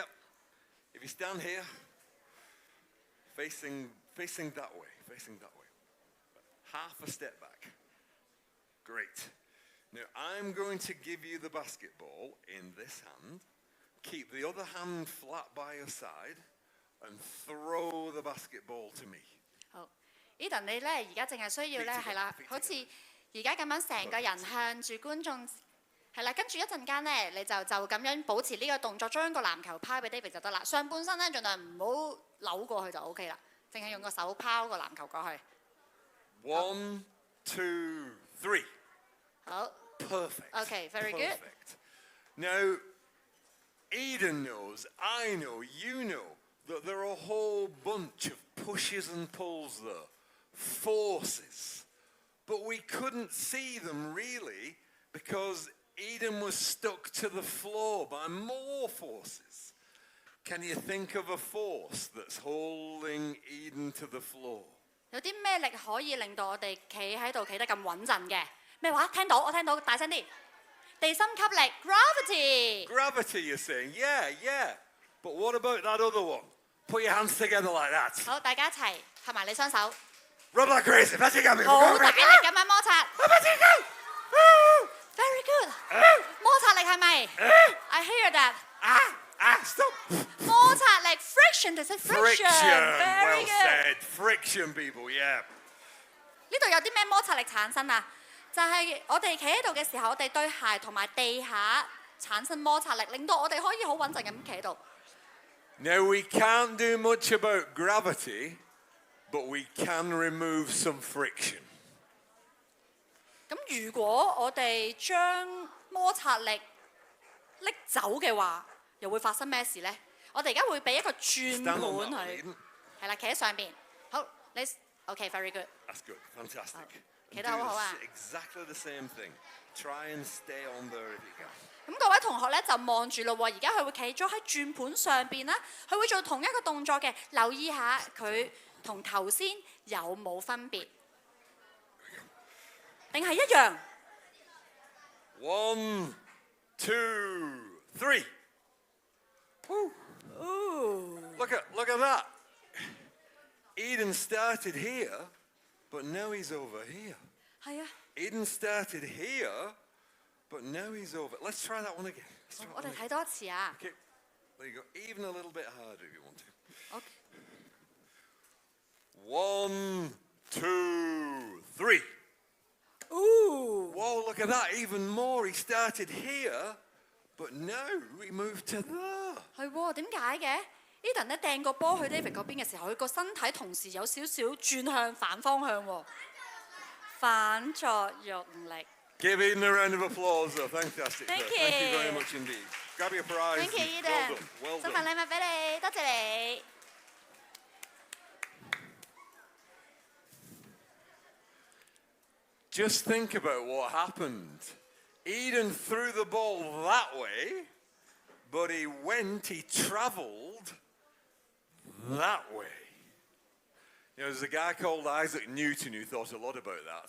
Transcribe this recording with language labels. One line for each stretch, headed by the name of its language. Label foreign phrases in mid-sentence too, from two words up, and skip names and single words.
English: If you stand here, facing that way, half a step back. Great. Now I'm going to give you the basketball in this hand. Keep the other hand flat by your side and throw the basketball to me.
Cantonese: 好 ，Eden 你咧而家淨係需要咧係啦，好似而家咁樣成個人向住觀眾係啦，跟住一陣間咧你就咁樣保持呢個動作，將個籃球拋俾 David 就得啦。上半身咧盡量唔好扭過去就 OK 啦，淨係用個手拋個籃球過去。
English: 1, 2, 3.
Cantonese: 好。
English: Perfect. Okay, very good. Perfect. Now, Eden knows, I know, you know, that there are a whole bunch of pushes and pulls there, forces. But we couldn't see them really because Eden was stuck to the floor by more forces. Can you think of a force that's holding Eden to the floor?
Cantonese: 有啲咩力可以令到我哋企喺度企得咁穩陣嘅？咩話？聽到，我聽到，大聲啲。地心吸力 ，gravity。
English: Gravity, you're saying? Yeah, yeah. But what about that other one? Put your hands together like that.
Cantonese: 好，大家一齊合埋你雙手。
English: Rub like crazy. That's it, Gabby.
Cantonese: 好大力咁樣摩擦。
English: Very good。
Cantonese: 摩擦力係咪 ？
English: I hear that。 Stop.
Cantonese: 摩擦力 friction， 就係 friction。Very
English: Well said. Friction, people. Yeah.
Cantonese: 呢度有啲咩摩擦力產生啊？就係我哋企喺度嘅時候，我哋對鞋同埋地下產生摩擦力，令到我哋可以好穩陣咁企喺度。
English: Now we can't do much about gravity, but we can remove some friction.
Cantonese: 咁如果我哋將摩擦力拎走嘅話，又會發生咩事咧？我哋而家會俾一個轉盤佢，係啦，企喺上邊。好，你 OK，
English: very good。 That's good. Fantastic.
Cantonese: 企得好好啊。
English: Exactly the same thing. Try and stay on there if you can.
Cantonese: 咁各位同學咧就望住咯喎，而家佢會企咗喺轉盤上邊啦，佢會做同一個動作嘅，留意下佢同頭先有冇分別，定係一樣
English: ？1, 2, 3. Look at that. Eden started here, but now he's over here.
Cantonese: 係啊。
English: Eden started here, but now he's over. Let's try that one again.
Cantonese: 我哋睇多一次啊。
English: Okay, there you go. Even a little bit harder if you want to. Okay. 1, 2, 3. Ooh. Whoa, look at that. Even more. He started here, but now he moved to there.
Cantonese: 係喎，點解嘅 ？Eden 咧掟個波去 David 嗰邊嘅時候，佢個身體同時有少少轉向反方向喎。反作用力。
English: Give Eden a round of applause, though. Fantastic. Thank you. Thank you very much indeed. Grab your prize. Thank you, Well Eden. done. Well
Cantonese: 送份
English: done.
Cantonese: 禮物俾你，多謝你。
English: Just think about what happened He didn't threw the ball that way, but he travelled that way. There's a guy called Isaac Newton who thought a lot about that.